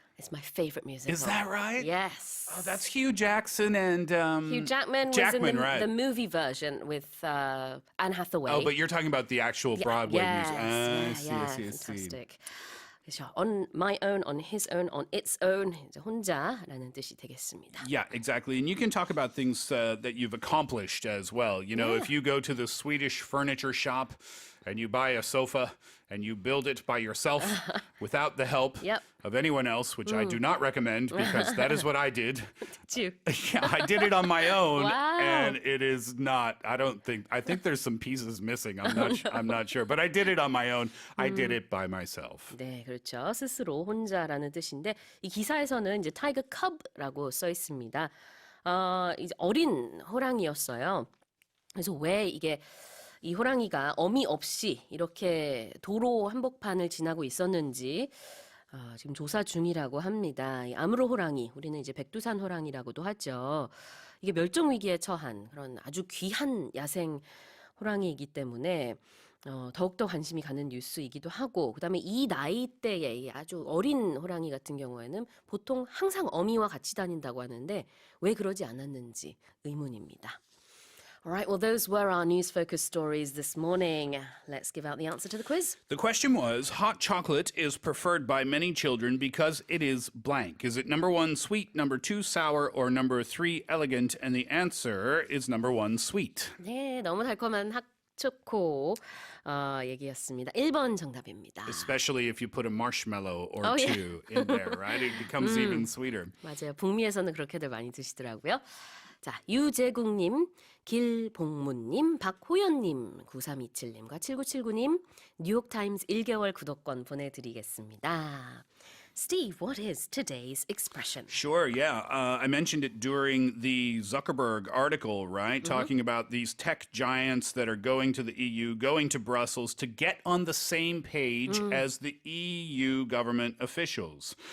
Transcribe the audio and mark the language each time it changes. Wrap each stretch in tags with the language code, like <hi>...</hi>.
<en>It's my favorite musical. Is that right? Yes. Oh, that's Hugh Jackson and... Hugh Jackman was in the movie version with Anne Hathaway. Oh, but you're talking about the actual Broadway music. Fantastic.</en> <ko>그렇죠.</ko> <en>On my own, on his own, on its own.</en> <ko>이제 혼자라는 뜻이 되겠습니다.</ko> <en>Yeah, exactly. And you can talk about things that you've accomplished as well. If you go to the Swedish furniture shop and you buy a sofa and you build it by yourself without the help of anyone else, which I do not recommend because that is what I did. Did you? Yeah, I did it on my own. Wow. And it is not, I think there's some pieces missing. I'm not sure. But I did it on my own. I did it by myself.</en> <ko>네, 그렇죠. 스스로 혼자라는 뜻인데 이 기사에서는 이제 타이거 컵라고 써 있습니다. 이제 어린 호랑이였어요. 그래서 왜 이 호랑이가 어미 없이 이렇게 도로 한복판을 지나고 있었는지 지금 조사 중이라고 합니다. 이 아무르 호랑이, 우리는 이제 백두산 호랑이라고도 하죠. 이게 멸종 위기에 처한 그런 아주 귀한 야생 호랑이이기 때문에 더욱더 관심이 가는 뉴스이기도 하고 그다음에 이 나이대의 아주 어린 호랑이 같은 경우에는 보통 항상 어미와 같이 다닌다고 하는데 왜 그러지 않았는지 의문입니다.</ko> <en>Alright, well those were our news focus stories this morning. Let's give out the answer to the quiz. The question was, hot chocolate is preferred by many children because it is blank. Is it number 1 sweet, number 2 sour, or number 3 elegant? And the answer is number 1 sweet.</en> <ko>네, 너무 달콤한 핫초코 얘기였습니다. 1번 정답입니다.</ko> <en>Especially if you put a marshmallow or Oh, yeah. two in there, right? It becomes even sweeter.</en> <ko>맞아요. 북미에서는 그렇게들 많이 드시더라고요. 자, 유재국님, 길봉문님, 박호연님, 9327님과 7979님, 뉴욕타임스 1개월 구독권 보내드리겠습니다.</ko> <en>Steve, what is today's expression? Sure, yeah. I mentioned it during the Zuckerberg article, right? Talking about these tech giants that are going to the EU, going to Brussels to get on the same page as the EU government officials.</en>